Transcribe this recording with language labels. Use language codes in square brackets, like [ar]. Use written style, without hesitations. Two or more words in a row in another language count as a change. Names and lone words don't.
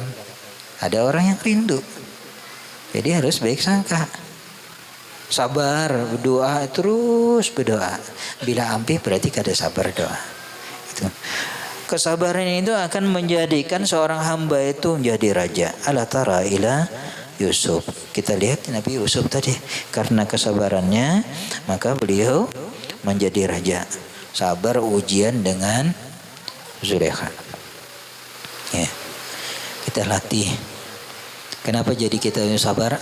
[id] Ada orang yang rindu. Jadi harus baik sangka. Sabar, berdoa, terus berdoa. Bila ampi berarti kada sabar doa. Itu. Kesabaran itu akan menjadikan seorang hamba itu menjadi raja. [ar] ألا ترى إلى يوسف. [id] Kita lihat Nabi Yusuf tadi, karena kesabarannya maka beliau menjadi raja. Sabar ujian dengan Zulaikha. Ya. Kita latih. Kenapa jadi kita sabar?